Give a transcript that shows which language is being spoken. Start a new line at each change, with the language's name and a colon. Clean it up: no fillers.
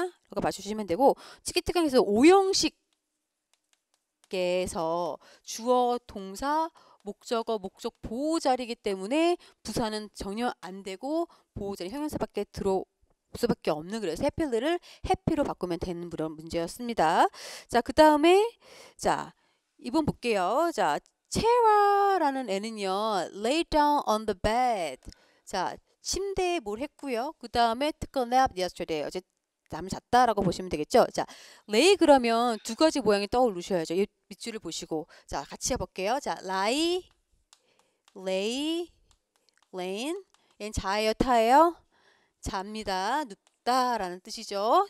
Korean: 라고 맞춰주시면 되고, 치키특강에서 5형식에서 주어, 동사, 목적어, 목적 보호자리이기 때문에 부사는 전혀 안 되고 보호자리 형용사밖에 들어올 수밖에 없는, 그래서 해피를 해피로 바꾸면 되는 그런 문제였습니다. 자, 그 다음에 자, 이번 볼게요.
English: 자, 체라라는 애는요, lay down on the bed.
Korean: 자, 침대에 뭘 했고요.
English: 그 다음에 took a nap yesterday.
Korean: 어제 잠을 잤다라고 보시면 되겠죠. 자, lay 그러면 두 가지 모양이 떠오르셔야죠. 이 밑줄을 보시고. 자, 같이 해볼게요. 자, lie, lay, laying. 얘는 자예요, 타예요? 잡니다. 눕다라는 뜻이죠.